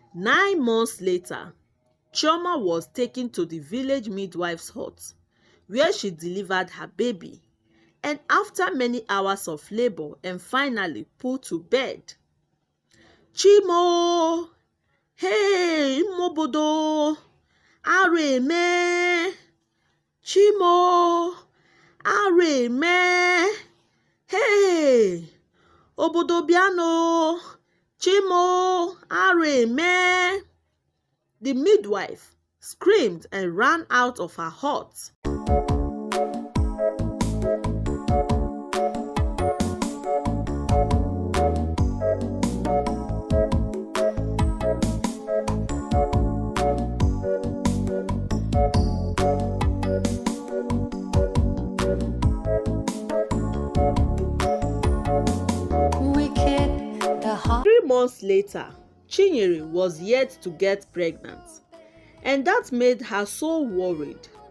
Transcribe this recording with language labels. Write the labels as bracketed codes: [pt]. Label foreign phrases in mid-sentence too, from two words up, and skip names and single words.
[en] 9 months later, Chioma was taken to the village midwife's hut, where she delivered her baby, and after many hours of labor and finally put to bed. [ig] Chimo! Hey, Mobodo! Areme! Chimo! Areme! Hey! Obodo biano! Chimo! Areme! [en] The midwife screamed and ran out of her hut. 3 months later, Chinyere was yet to get pregnant, and that made her so worried.